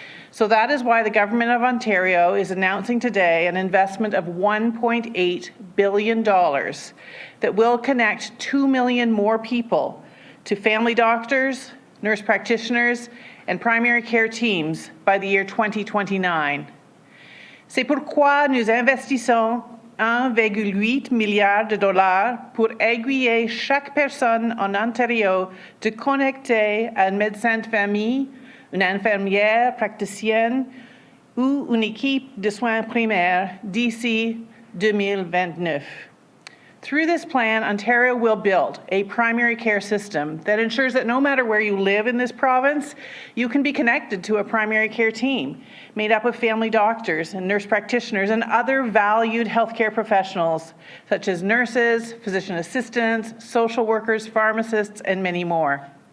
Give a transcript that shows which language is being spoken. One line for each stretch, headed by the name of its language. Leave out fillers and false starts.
English: So that is why the Government of Ontario is announcing today an investment of $1.8 billion that will connect 2 million more people to family doctors, nurse practitioners, and primary care teams by the year 2029.
French: C'est pourquoi nous investissons 1,8 milliard de dollars pour aiguiller chaque personne en Ontario de connecter à un médecin de famille, une infirmière praticienne ou une équipe de soins primaires d'ici 2029.
English: Through this plan, Ontario will build a primary care system that ensures that no matter where you live in this province, you can be connected to a primary care team made up of family doctors and nurse practitioners and other valued healthcare professionals, such as nurses, physician assistants, social workers, pharmacists, and many more.